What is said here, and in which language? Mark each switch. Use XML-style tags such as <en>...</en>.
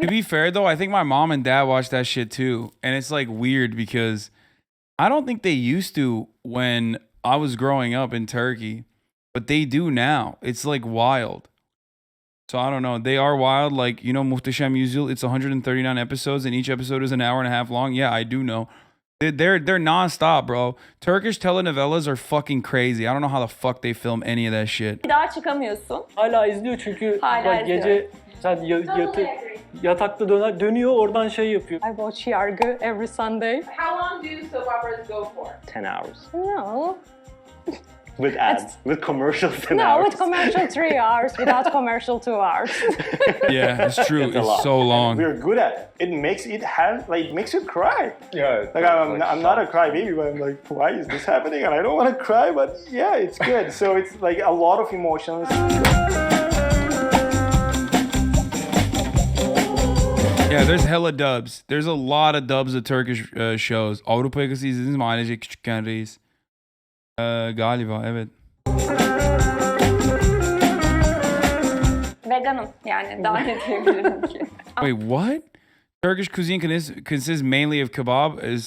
<en>To be fair though, I think my mom and dad watch that shit too, and it's like weird because I don't think they used to when I was growing up in Turkey, but they do now. It's like wild. So I don't know. They are wild. Like, you know, Muhteşem Yüzyıl, it's 139 episodes and each episode is an hour and a half long. Yeah, I do know. They're nonstop, bro. Turkish telenovelas are fucking crazy. I don't know how the fuck they film any of that shit.</en> <tr>bir daha çıkamıyorsun. Hala izliyor çünkü Hala bak gece sen yatakta dönüyor oradan şey yapıyor.</tr> <en>I watch Yargı every Sunday. How long do soap operas go for? 10 hours. No. With ads, with commercials 10 No, hours. with commercial 3 hours, without commercial 2 hours. Yeah, it's true. It's a lot. It's so long. We're good at it. It makes you cry. Yeah. Like I'm not a crybaby, but I'm like, why is this happening? And I don't want to cry, but yeah, it's good. So it's like a lot of emotions. Yeah, there's hella dubs. There's a lot of dubs of Turkish shows.</en> <tr>Avrupa Yakası izlediniz mi ailecek küçükken reis? Galiba evet. Veganım yani daha ne diyebilirim ki.</tr> <en>Wait, what? Turkish cuisine consists mainly of kebab.</en>